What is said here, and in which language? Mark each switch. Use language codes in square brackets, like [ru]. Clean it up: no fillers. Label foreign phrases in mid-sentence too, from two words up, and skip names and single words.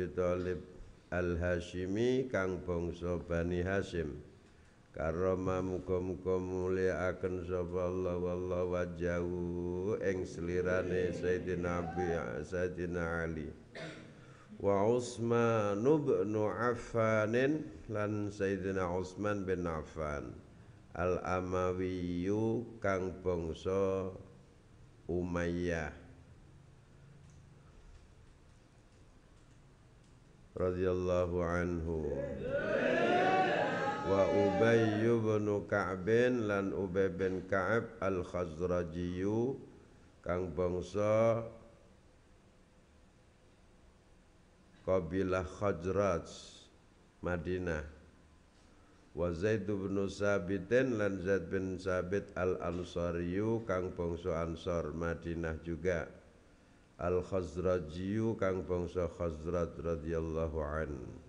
[jv] Thalib Al-Hashimi kang bangsa Bani Hashim karoma muga-muga mulyakaken sapa Allah [ar] الله وجهه [jv] ing slirane Sayyidina Ali wa Utsman bin Affan lan Sayyidina Utsman bin Affan Al-Amawiyu kang bangsa Umayyah [ar] رضي الله عنه [jv] wa Ubay bin Ka'b lan Ubay bin Ka'ab al-Khazrajiyu kang bangsa kabilah Khazraj Madinah wa Zaid bin Sabit lan Zaid bin Sabit al-Ansariyu kang bangsa Ansar Madinah juga al-Khazrajiyu kang bangsa Khazraj [ar] رضي الله عنه